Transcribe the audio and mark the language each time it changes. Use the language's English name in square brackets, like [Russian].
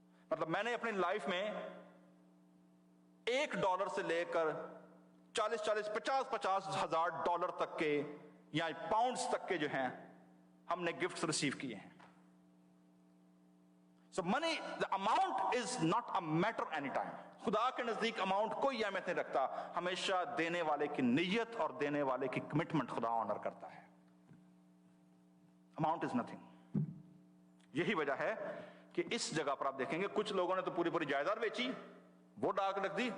[Urdu] مطلب میں نے اپنی لائف میں $1 سے لے کر 40 50 ہزار ڈالر تک کے یا پاؤنڈز تک کے جو ہیں ہم نے گفٹس ریسیو کیے ہیں. [English] So money, the amount is not a matter any time. [Urdu] خدا کے نزدیک اماؤنٹ کوئی اہمیت نہیں رکھتا, ہمیشہ دینے والے کی نیت اور دینے والے کی کمٹمنٹ خدا آنر کرتا ہے. [English] Amount is nothing. [Urdu] یہی وجہ ہے کہ اس جگہ پر آپ دیکھیں گے کچھ لوگوں نے تو پوری جائیداد بیچی, وہ ڈاک رکھ دی.